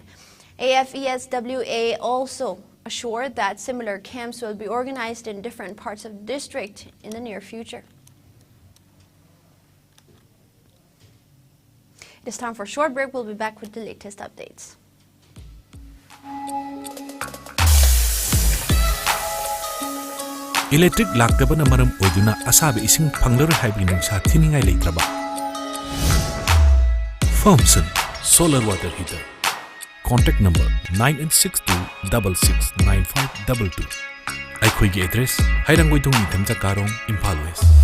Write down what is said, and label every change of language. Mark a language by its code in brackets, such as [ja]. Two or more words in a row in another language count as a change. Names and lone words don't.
[en] AFESWA also assured that similar camps will be organized in different parts of the district in the near future. It is time for a short break. We'll be back with the latest updates. [mni] Electric laktabana maram oiduna asabe ising phanglar haibi nungsa thiningai leitraba. [en] Firmson Solar Water Heater. Contact number 9862669522. [mni] Aikhoigi address Hairangoidong Nithamcha Karong, Imphal West.